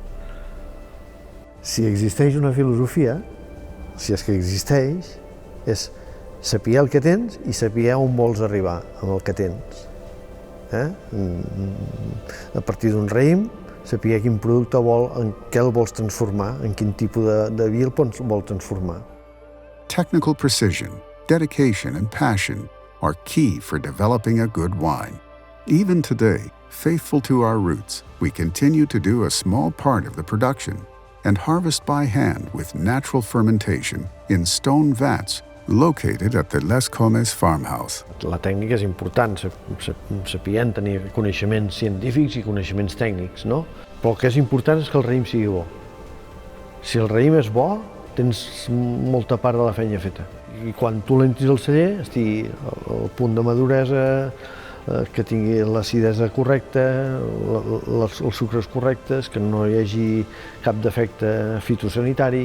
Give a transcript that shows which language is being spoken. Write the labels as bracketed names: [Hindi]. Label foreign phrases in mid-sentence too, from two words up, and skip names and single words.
[Catalan] Si existeix una filosofia, si és que existeix, és saber el que tens i saber on vols arribar amb el que tens. A partir d'un raïm, saber quin producte en què el vols transformar, en quin tipus de vi el vol transformar. [English] Technical precision, dedication, and passion are key for developing a good wine. Even today, faithful to our roots, we continue to do a small part of the production and harvest by hand with natural fermentation in stone vats located at the Les Comes farmhouse. [Catalan] La tècnica és important, sapien tenir coneixements científics i coneixements tècnics, no? Però el que és important és que el raïm sigui bo. Si el raïm és bo, tens molta part de la feina feta. I quan tu l'entris al celler, estigui al punt de maduresa que tingui l'acidesa correcta, els sucres correctes, que no hi hagi cap defecte fitosanitari.